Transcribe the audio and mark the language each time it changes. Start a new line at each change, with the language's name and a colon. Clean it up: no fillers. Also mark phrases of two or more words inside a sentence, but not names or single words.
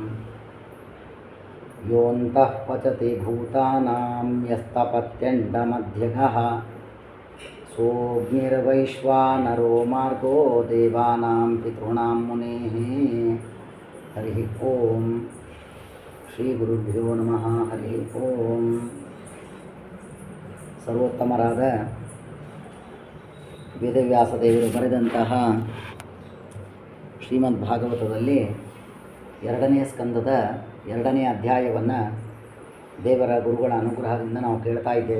Sanskrit: योऽन्तः पचति भूतानां यस्तपत्यण्डमध्यगः सोऽग्निर्वैश्वानरो मार्गो देवानां पितॄणां मुनेः हरिः ओं ಶ್ರೀಗುರುಭ್ಯೋ ನಮಃ ಹರಿ ಓಂ.
Kannada: ಸರ್ವೋತ್ತಮರಾದ ವೇದವ್ಯಾಸ ದೇವರು ಬರೆದಂತಹ ಶ್ರೀಮದ್ ಭಾಗವತದಲ್ಲಿ 2ನೇ ಸ್ಕಂದದ 2ನೇ ಅಧ್ಯಾಯವನ್ನು ದೇವರ ಗುರುಗಳ ಅನುಗ್ರಹದಿಂದ ನಾವು ಕೇಳ್ತಾ ಇದ್ದೇವೆ.